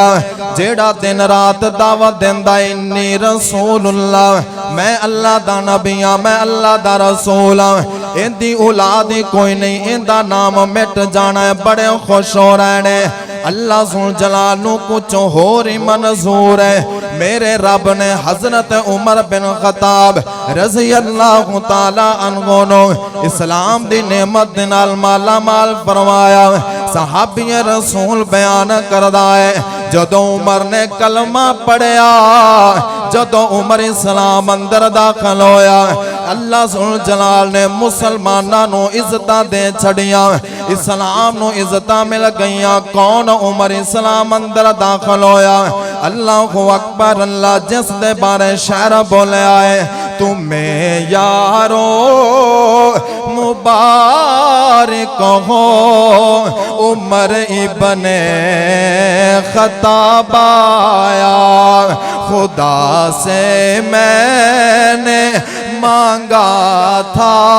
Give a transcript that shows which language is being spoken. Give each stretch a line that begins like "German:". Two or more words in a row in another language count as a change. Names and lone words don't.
Punjabi: جیڑا دن رات دعوت دیندا انی رسول اللہ، میں اللہ دا نبی ہاں، میں اللہ دا رسول ہاں، ایندی اولاد کوئی نہیں، ایندا نام مٹ جانا ہے، بڑے خوش ہو رہے نے. اللہ ذو الجلال نوں کجھ ہور ہی منظور ہے. میرے رب نے حضرت عمر بن خطاب رضی اللہ تعالی عنہ نو اسلام دی نعمت دے نال مالا مال فرمایا صحابی رسول بیان کردا ہے جدوں عمر نے کلمہ پڑھیا جدوں عمر اسلام اندر داخل ہویا اللہ ذوالجلال نے مسلماناں نو عزتاں دے چھڑیاں اسلام نو عزتاں مل گئیاں کون عمر اسلام اندر داخل ہویا اللہ اکبر اللہ جس دے بارے شعر بولیا ہے تمہیں یارو
Urdu: مبارک ہو عمر ابن خطاب آیا خدا سے میں نے مانگا تھا